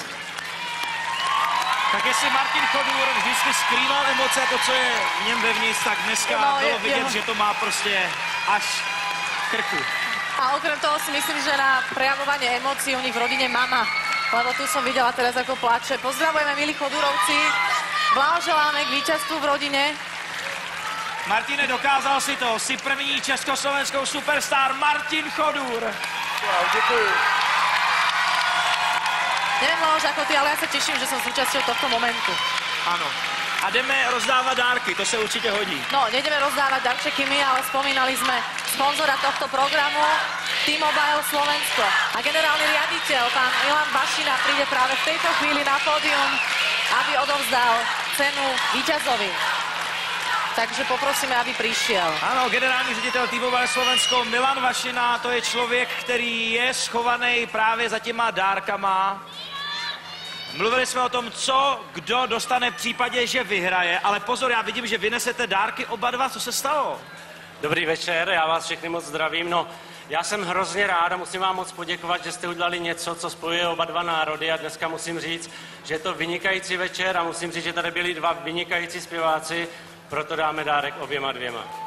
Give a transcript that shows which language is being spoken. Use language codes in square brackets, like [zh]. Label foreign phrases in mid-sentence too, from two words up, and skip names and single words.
[cs] Tak jestli Martin Chodůr vždycky skrýval emoce, to, co je v něm vevnitř, tak dneska bylo vidět, že to má prostě až k krku. [sk] A okrem toho si myslím, že na prejavovanie emócií u nich v rodine mama, lebo tu som videla teraz, ako plače. Pozdravujeme, milí Chodúrovci. Blahoželáme k víťazstvu v rodine. Martine, dokázal si to. [cs] Jsi první československou Superstar Martin Chodůr. Wow, děkuju. [sk] Neviem, Leoš, ako ty, ale ja sa teším, že som súčasťou tohto momentu. [cs] Ano. A jdeme rozdávat dárky, to se určitě hodí. [sk] No, nejdeme rozdávať darčeky my, ale spomínali sme sponzora tohto programu. T-Mobile Slovensko. A generálny riaditeľ, pán Milan Vašina, príde práve v tejto chvíli na pódium, aby odovzdal cenu víťazovi. Takže poprosíme, aby prišiel. [cs] Ano, generální ředitel T-Mobile Slovensko Milan Vašina, to je člověk, který je schovaný právě za těma dárkama. Mluvili jsme o tom, co kdo dostane v případě, že vyhraje, ale pozor, já vidím, že vynesete dárky oba dva, co se stalo? Dobrý večer, já vás všechny moc zdravím. No, já jsem hrozně rád a musím vám moc poděkovat, že jste udělali něco, co spojuje oba dva národy a dneska musím říct, že je to vynikající večer a musím říct, že tady byli dva vynikající zpěváci, proto dáme dárek oběma dvěma.